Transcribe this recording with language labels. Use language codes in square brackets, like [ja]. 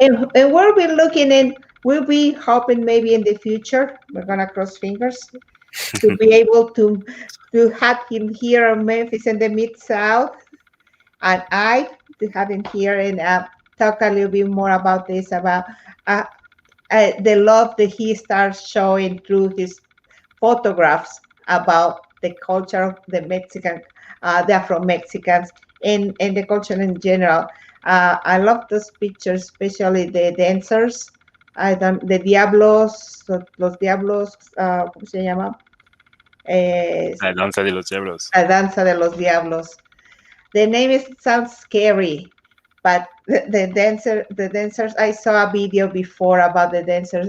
[en] And we'll be looking in, we'll be hoping maybe in the future, we're gonna cross fingers, to be able to have him here in Memphis in the Mid South, and I to have him here and talk a little bit more about this, about uh, the love that he starts showing through his photographs about the culture of the Mexican, the Afro-Mexicans, and the culture in general. I love those pictures, especially the dancers. [es] The diablos, los diablos, ¿cómo se llama? La danza de los diablos. La danza de los diablos. [en] The name sounds scary, but the dancers. I saw a video before about the dancers.